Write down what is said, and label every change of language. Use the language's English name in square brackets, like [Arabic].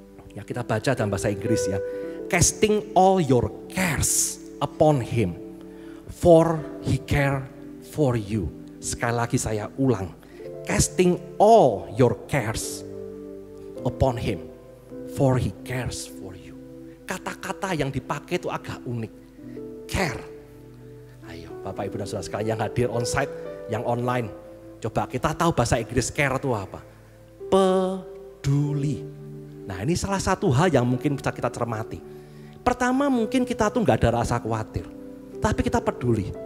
[Indonesian] Ya, kita baca dalam bahasa Inggris ya. [English] Casting all your cares upon Him, for He care for you. [Indonesian] Sekali lagi saya ulang. [English] Casting all your cares upon Him, for He cares for you. [Indonesian] Kata-kata yang dipakai itu agak unik. Care. Ayo Bapak Ibu dan Saudara sekalian yang hadir onsite, yang online. Coba kita tahu bahasa Inggris care itu apa? Peduli. Nah, ini salah satu hal yang mungkin bisa kita cermati. Pertama, mungkin kita tuh nggak ada rasa khawatir, tapi kita peduli.